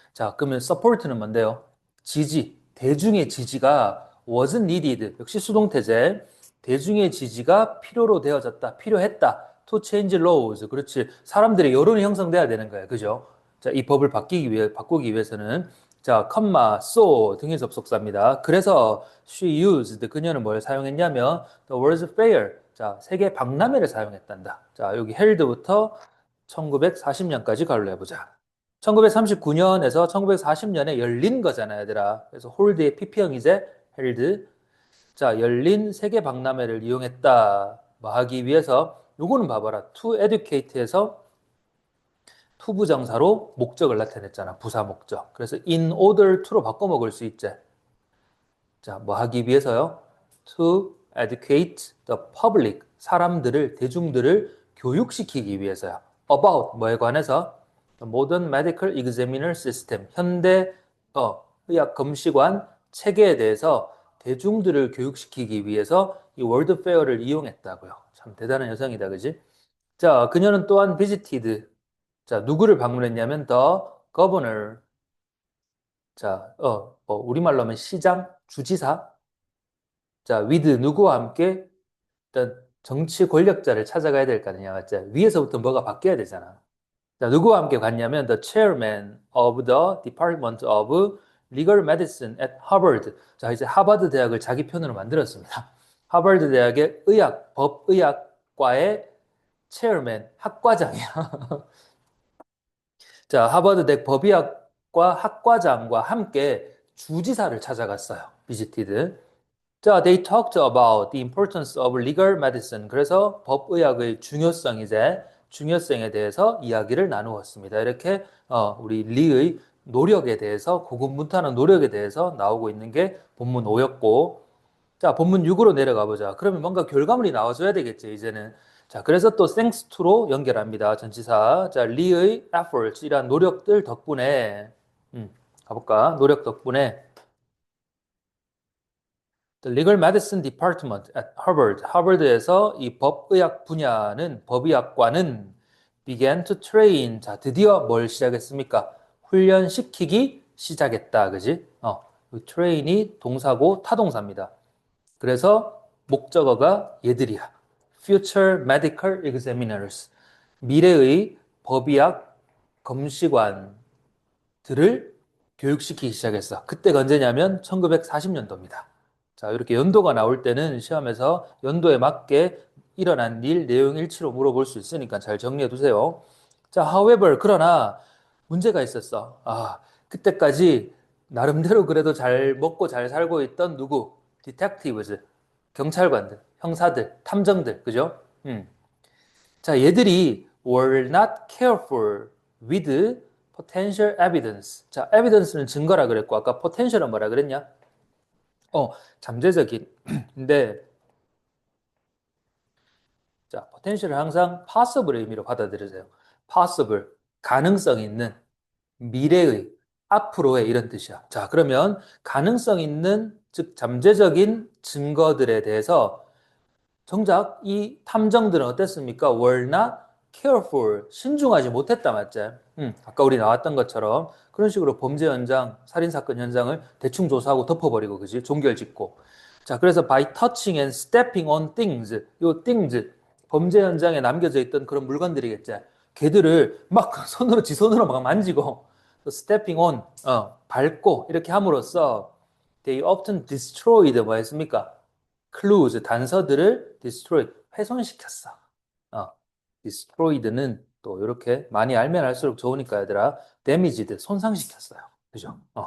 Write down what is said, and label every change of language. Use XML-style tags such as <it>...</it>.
<ko>자, 그러면 support는 뭔데요? 지지, 대중의 지지가</ko> <en>wasn't needed.</en> <ko>역시 수동태제. 대중의 지지가 필요로 되어졌다, 필요했다.</ko> <en>to change laws.</en> <ko>그렇지. 사람들의 여론이 형성돼야 되는 거예요. 그죠? 자, 이 법을 바꾸기 위해서는 자, 컴마, so 등의 접속사입니다. 그래서</ko> <en>she used,</en> <ko>그녀는 뭘 사용했냐면</ko> <en>the words fair.</en> <ko>자, 세계 박람회를 사용했단다. 자, 여기 held부터 1940년까지 가로 해보자. 1939년에서 1940년에 열린 거잖아, 얘들아. 그래서 홀드의 PP형이제 held. 자, 열린 세계 박람회를 이용했다. 뭐 하기 위해서 요거는 봐봐라. to educate에서 투부정사로 목적을 나타냈잖아. 부사 목적. 그래서 in order to로 바꿔 먹을 수 있지. 자, 뭐 하기 위해서요?</ko> <en>To educate the public.</en> <ko>사람들을, 대중들을 교육시키기 위해서요. About 뭐에 관해서?</ko> <en>The modern medical examiner system.</en> <ko>현대 의학 검시관 체계에 대해서 대중들을 교육시키기 위해서 이 월드 페어를 이용했다고요. 참 대단한 여성이다, 그지? 자, 그녀는 또한 visited. 자, 누구를 방문했냐면 the governor. 자, 우리말로 하면 시장, 주지사. 자, with 누구와 함께 일단 정치 권력자를 찾아가야 될 거 아니냐, 맞지? 위에서부터 뭐가 바뀌어야 되잖아. 자, 누구와 함께 갔냐면</ko> <en>the chairman of the Department of Legal Medicine at Harvard.</en> <ko>자, 이제 하버드 대학을 자기 편으로 만들었습니다. 하버드 대학의 법의학과의 체어맨, 학과장이야. 자, 하버드 대 법의학과 학과장과 함께 주지사를 찾아갔어요. 비지티드.</ko> <en>자, they talked about the importance of legal medicine.</en> <ko>그래서 법의학의 중요성에 대해서 이야기를 나누었습니다. 이렇게 우리 리의 노력에 대해서 고군분투하는 노력에 대해서 나오고 있는 게 본문 5였고, 자, 본문 6으로 내려가 보자. 그러면 뭔가 결과물이 나와줘야 되겠지, 이제는. 자, 그래서 또 thanks to로 연결합니다. 전치사. 자, 리의 efforts, 이란 노력들 덕분에, 가볼까? 노력 덕분에, The Legal Medicine Department at Harvard, 하버드에서 이 법의학 분야는, 법의학과는</ko> <en>began to train.</en> <ko>자, 드디어 뭘 시작했습니까? 훈련시키기 시작했다. 그지? train이 동사고 타동사입니다. 그래서 목적어가 얘들이야.</ko> <en>Future Medical Examiners.</en> <ko>미래의 법의학 검시관들을 교육시키기 시작했어. 그때가 언제냐면 1940년도입니다. 자, 이렇게 연도가 나올 때는 시험에서 연도에 맞게 일어난 일, 내용 일치로 물어볼 수 있으니까 잘 정리해 두세요. 자, however, 그러나 문제가 있었어. 그때까지 나름대로 그래도 잘 먹고 잘 살고 있던 누구? detectives, 경찰관들, 형사들, 탐정들, 그죠? 자, 얘들이</ko> <en>were not careful with potential evidence.</en> <ko>자, evidence는 증거라 그랬고, 아까 potential은 뭐라 그랬냐? 잠재적인. 근데, 자, potential을 항상 possible의 의미로 받아들여져요. possible, 가능성 있는, 미래의, 앞으로의 이런 뜻이야. 자, 그러면 가능성 있는, 즉, 잠재적인 증거들에 대해서 정작 이 탐정들은 어땠습니까?</ko> <en>were not careful.</en> <ko>신중하지 못했다, 맞지? 아까 우리 나왔던 것처럼 그런 식으로 범죄 현장, 살인사건 현장을 대충 조사하고 덮어버리고, 그지? 종결 짓고.</ko> <en>자, 그래서 by touching and stepping on things.</en> <ko>요 things. 범죄 현장에 남겨져 있던 그런 물건들이겠지. 걔들을 막 손으로, 지 손으로 막 만지고, stepping on, 밟고, 이렇게 함으로써</ko> <en>they often destroyed,</en> <ko>뭐 했습니까? clues, 단서들을 destroy, 훼손시켰어. 어, destroyed는 또 이렇게 많이 알면 알수록 좋으니까 얘들아, damaged, 손상시켰어요. 그죠?</ko>